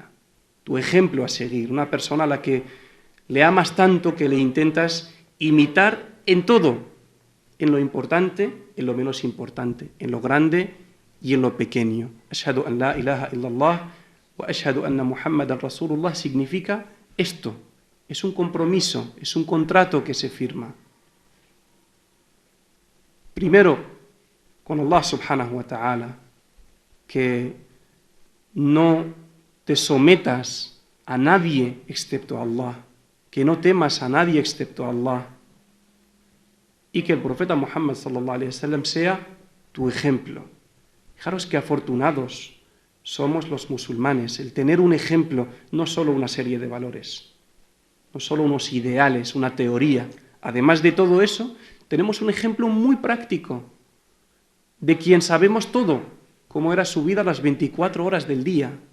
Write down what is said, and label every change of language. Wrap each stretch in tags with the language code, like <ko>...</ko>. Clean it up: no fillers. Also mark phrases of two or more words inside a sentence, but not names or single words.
<es>Tu ejemplo a seguir, una persona a la que le amas tanto que le intentas imitar en todo, en lo importante, en lo menos importante, en lo grande y en lo pequeño.</es> <ar>أشهد أن لا إله إلا الله وأشهد أن محمدا رسول الله</ar> <es>significa esto. Es un compromiso, es un contrato que se firma. Primero, con Allah</es> <ar>سبحانه وتعالى,</ar> <es>que no te sometas a nadie excepto a Allah, que no temas a nadie excepto a Allah, y que el profeta Muhammad</es> <ar>صلى الله عليه وسلم</ar> <es>sea tu ejemplo. Fijaros qué afortunados somos los musulmanes, el tener un ejemplo, no solo una serie de valores, no solo unos ideales, una teoría. Además de todo eso, tenemos un ejemplo muy práctico de quien sabemos todo, cómo era su vida las 24 horas del día.</es>